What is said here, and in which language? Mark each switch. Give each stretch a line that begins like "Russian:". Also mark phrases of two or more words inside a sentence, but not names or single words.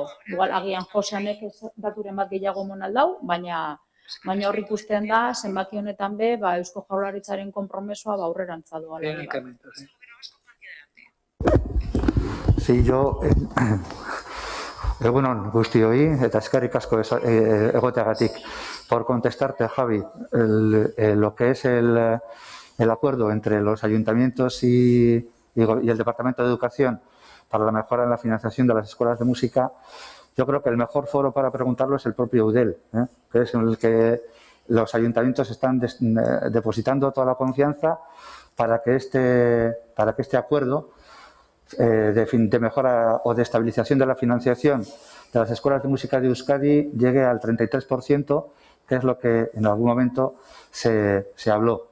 Basque: Igual, agian Joseanek daturen bat gehiago monaldau, baina hor ikusten da, zenbaki honetan be, Eusko Jaurlaritzaren konpromesoa aurrerantza doala.
Spanish: Sí, yo...
Basque: Egunon guztioi, eta eskerrik asko egoteagatik.
Spanish: Por contestarte, Javi, lo que es el acuerdo entre los ayuntamientos y el Departamento de Educación para la mejora en la financiación de las escuelas de música, yo creo que el mejor foro para preguntarlo es el propio EUDEL, que es en el que los ayuntamientos están depositando toda la confianza para que este acuerdo de mejora o de estabilización de la financiación de las escuelas de música de Euskadi llegue al 33%, que es lo que en algún momento se habló.